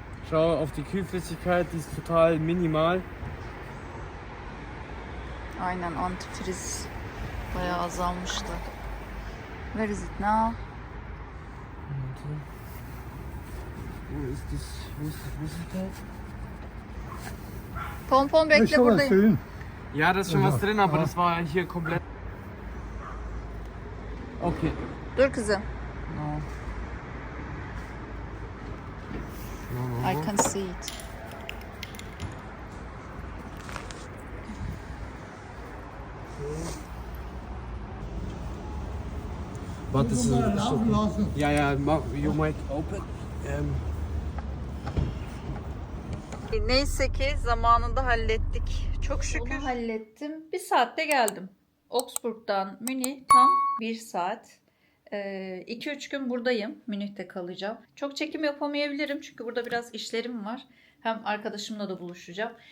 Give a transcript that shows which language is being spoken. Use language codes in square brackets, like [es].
[de] Schau auf die Kühlflüssigkeit, die ist total minimal. [tr] Aynen antifriz bayağı azalmıştı. [en] Where is it now? [de] Wo ist das? Wo ist die Flüssigkeit? [tr] Pompon bekle buradayım. [de] Ja, da ist schon was drin, aber das war hier komplett. [en] Okay. [tr] Dur kızım. [en] No. I can see it. [de] Warte, das ist ja, ja, [en] you might open. [tr] Neyse ki zamanında hallettik. Çok şükür. Onu hallettim. Bir saatte geldim. Augsburg'dan Münih tam 1 saat. 2-3 gün buradayım. Münih'te kalacağım. Çok çekim yapamayabilirim çünkü burada biraz işlerim var. Hem arkadaşımla da buluşacağım.